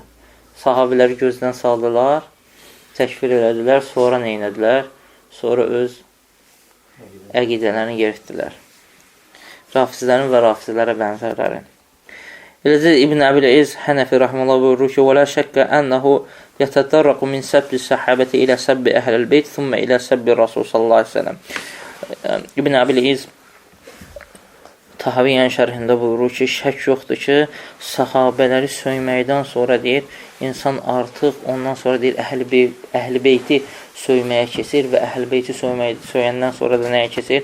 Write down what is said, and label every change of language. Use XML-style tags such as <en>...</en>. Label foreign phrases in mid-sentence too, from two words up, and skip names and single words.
<az>Sahabiləri gözdən saldılar, təkfir elədilər, sonra nə elədilər? Sonra öz əqidələrini yeritdilər. Rafizlərin və rafizlərə bənzərləri. Eləcə İbn Əbil-İz Hənəfi rəhməllah buyurur ki,</az> <ar>وَلَا شَكَّ أَنَّهُ يَتَدَرَّقُ مِنْ سَبِّ السَّحَابَةِ إِلَى سَبِّ أَهْلِ الْبَيْتِ ثُمَّ إِلَى سَبِّ الرَّسُولِ صلى الله عليه وسلم.</ar> <az>İbn Əbil-İz Tahaviyən şərhində buyurur ki, şək yoxdur ki, sahabələri söyməkdən sonra deyir, insan artıq ondan sonra deyir, əhl-i beyti söyməyə keçir və əhl-i beyti söyəndən sonra da nəyə keçir?</az>